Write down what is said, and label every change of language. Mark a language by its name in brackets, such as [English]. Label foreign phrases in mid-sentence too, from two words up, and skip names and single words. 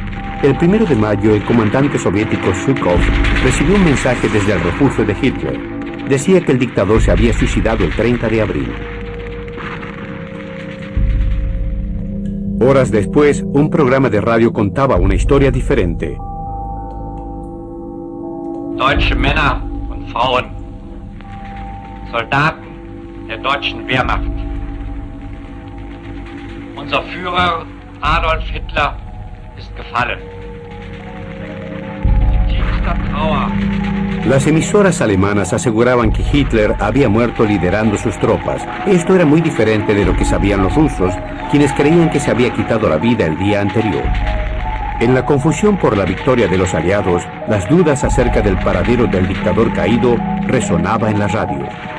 [Spanish] El 1 de mayo, el comandante soviético Zhukov recibió un mensaje desde el refugio de Hitler. Decía que el dictador se había suicidado el 30 de abril. Horas después, un programa de radio contaba una historia diferente. [German] Deutsche Männer und Frauen, Soldaten der deutschen Wehrmacht. Unser Führer Adolf Hitler ist gefallen. In tiefster Trauer. [Spanish] Las emisoras alemanas aseguraban que Hitler había muerto liderando sus tropas. Esto era muy diferente de lo que sabían los rusos, quienes creían que se había quitado la vida el día anterior. En la confusión por la victoria de los aliados, las dudas acerca del paradero del dictador caído resonaba en las radios.